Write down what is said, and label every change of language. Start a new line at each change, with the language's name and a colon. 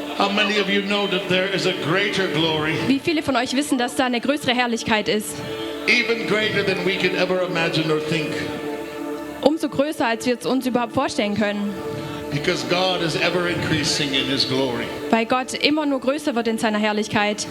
English: many of you know that there is a greater glory?
German: Wie viele von euch wissen, dass da eine größere Herrlichkeit ist?
English: Even greater than we could ever imagine or think.
German: Umso größer, als wir es uns überhaupt vorstellen können.
English: Because God is ever increasing in His glory.
German: Weil Gott immer nur größer wird in seiner Herrlichkeit.